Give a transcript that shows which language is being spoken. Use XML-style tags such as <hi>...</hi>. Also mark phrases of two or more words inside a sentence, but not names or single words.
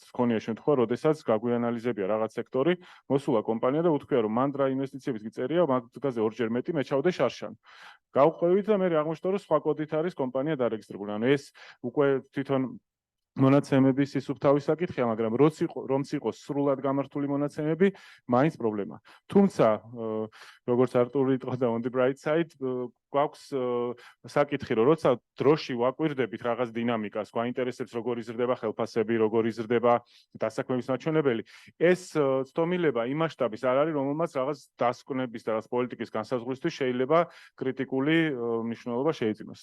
<ka>ქონია შემთხვევა, როდესაც გაგვიანალიზებია რაღაც სექტორი, მოსულა კომპანია და უთქვია, რომ მან რა ინვესტიციების გიწერია, მაგაზე ორჯერ მეტი მეჩავდე შარშან. გავყვევით და მე აღმოჩნდა, რომ სხვა კოდით არის კომპანია დარეგისტრირებული. ანუ ეს უკვე თვითონ მონაცემების სისუფთავის საკითხია, მაგრამ რომც იყოს სრულად გამართული მონაცემები, მაინც პრობლემაა. თუმცა, როგორც არტური იტყვა და</ka> <en>on the bright side,</en> <ka>გვაქვს საკითხი, რომ როცა დროში ვაკვირდებით რაღაც დინამიკას, გვაინტერესებს როგორ იზრდება ხელფასები, როგორ იზრდება დასაქმების მაჩვენებელი, ეს ცდომილება იმ მასშტაბის არ არის, რომელმაც რაღაც დასკვნების და რაღაც პოლიტიკის განსაზღვრისთვის შეიძლება კრიტიკული მნიშვნელობა შეიძინოს.</ka>